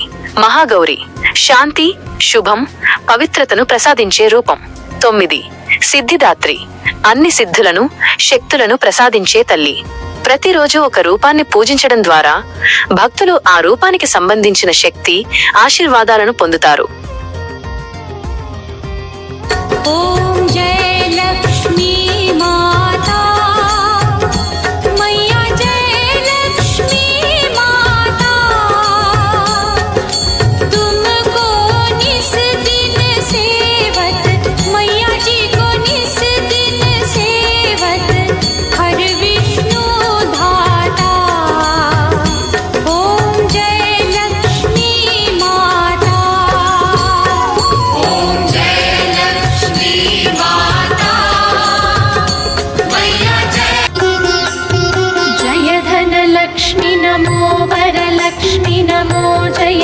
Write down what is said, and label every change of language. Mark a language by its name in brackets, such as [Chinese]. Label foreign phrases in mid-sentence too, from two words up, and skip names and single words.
[Telugu] మహాగౌరి, శాంతి, శుభం, పవిత్రతను ప్రసాదించే రూపం. 9. సిద్ధిదాత్రి, అన్ని సిద్ధులను, శక్తులను ప్రసాదించే తల్లి. ప్రతిరోజు ఒక రూపాన్ని పూజించడం ద్వారా భక్తులు ఆ రూపానికి సంబంధించిన శక్తి, ఆశీర్వాదాలను పొందుతారు. [Hindi] ओम जय लक्ष्मी माता मैया जय लक्ष्मी माता तुमको निस दिन सेवत मैया जी को निस दिन सेवत हर विष्णु धाता ओम जय लक्ष्मी माता ओम जय जय धन लक्ष्मी नमो वरलक्ष्मी नमो जय